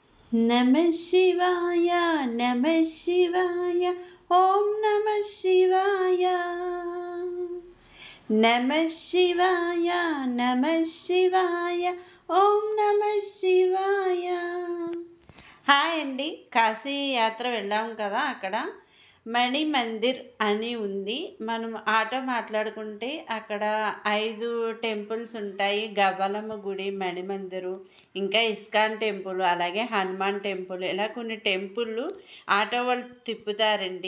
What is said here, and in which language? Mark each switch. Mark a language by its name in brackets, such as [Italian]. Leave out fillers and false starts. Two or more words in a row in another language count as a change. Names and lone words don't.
[Sanskrit] नमः शिवाय नमः शिवाय ॐ नमः शिवाय नमः शिवाय नमः शिवाय ॐ नमः शिवाय [Telugu] హాయ్ అండి. కాశీ యాత్ర వెళ్ళాం కదా, అక్కడ మణి మందిర్ అని ఉంది. మనం ఆటో మాట్లాడుకుంటే అక్కడ 5 టెంపుల్స్ ఉంటాయి. గవ్వలమ్మ గుడి, మణిమందిరు, ఇంకా ఇస్కాన్ టెంపుల్, అలాగే హనుమాన్ టెంపుల్, ఇలా కొన్ని టెంపుళ్ళు ఆటో వాళ్ళు తిప్పుతారండి.